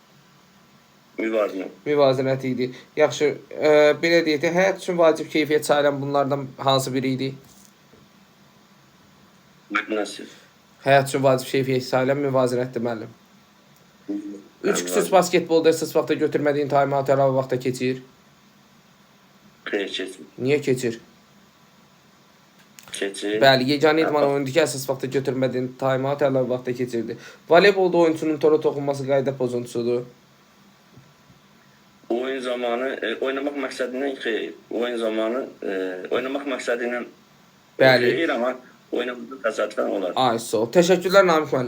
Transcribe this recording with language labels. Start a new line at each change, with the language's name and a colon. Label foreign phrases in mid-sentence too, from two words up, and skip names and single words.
Azerbaijani: Müvazinət idi. Yaxşı, belə deyək, həyat üçün vacib keyfiyyət sayılan bunlardan hansı biri idi? Həyat üçün vacib keyfiyyət sayılan müvazinətdir, müəllim. 3 xüsusi basketbolda əsas vaxtda götürmədiyin time-out əlavə vaxtda keçir? Xeyr, keçir. Niyə keçir? Keçir. Bəli, yeganə idman oyundur ki, əsas vaxtda götürmədiyin time-out əlavə vaxtda keçirdi. Voleybolda oyunçunun tora toxunması qayda pozuntusudur. Oyun zamanı, oynamaq məqsədindən xeyr. Oyun zamanı, oynamaq məqsədindən xeyr, amma oynamaq təsadüfən olar. Ay, sağ ol. Təşəkkürlər Namiq müəllim.